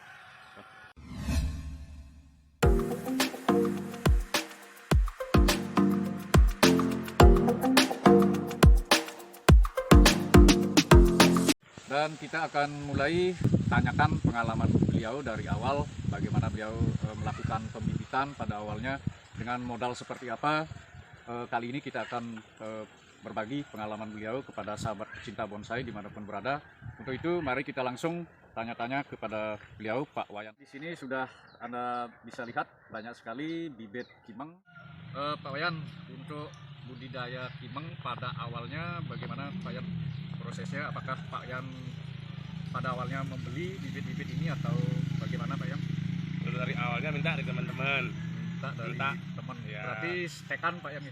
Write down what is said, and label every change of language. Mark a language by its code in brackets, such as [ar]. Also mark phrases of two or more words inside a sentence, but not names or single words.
[id] Dan kita akan mulai tanyakan pengalaman beliau dari awal, bagaimana beliau melakukan pembibitan pada awalnya, dengan modal seperti apa. Kali ini kita akan berbagi pengalaman beliau kepada sahabat pecinta bonsai dimanapun berada. Untuk itu mari kita langsung tanya-tanya kepada beliau, Pak Wayan. Di sini sudah Anda bisa lihat banyak sekali bibit kimeng. Pak Wayan, untuk budidaya kimeng pada awalnya bagaimana Pak Yan prosesnya? Apakah Pak Yan pada awalnya membeli bibit-bibit ini atau bagaimana Pak Yan? Dari awalnya minta dari teman-teman. Minta teman ya. Berarti stekan Pak Yan?